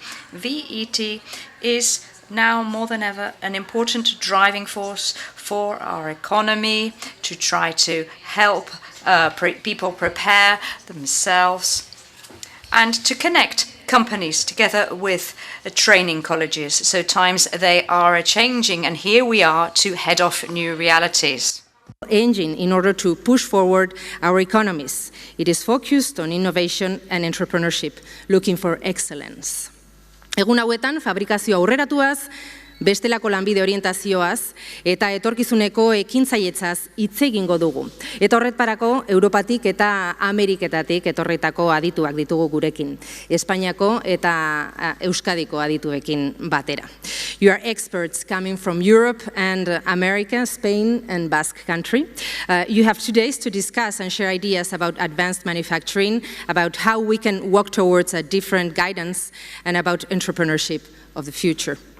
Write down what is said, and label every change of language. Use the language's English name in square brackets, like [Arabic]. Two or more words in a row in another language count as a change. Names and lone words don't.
[English] VET is now more than ever an important driving force for our economy, to try to help people prepare themselves and to connect companies together with training colleges. So times they are changing, and here we are to head off new realities. Engine in order to push forward our economies. It is focused on innovation and entrepreneurship, looking for excellence. [Basque] Egun hauetan fabrikazio aurreratuaz, bestelako lanbide orientazioaz eta etorkizuneko ekintzailetzaz hitz egingo dugu. Eta horretarako Europatik eta Ameriketatik etorritako adituak ditugu gurekin, Espainiako eta Euskadiko adituekin batera. [English] You are experts coming from Europe and America, Spain and Basque Country. You have 2 days to discuss and share ideas about advanced manufacturing, about how we can walk towards a different guidance, and about entrepreneurship of the future.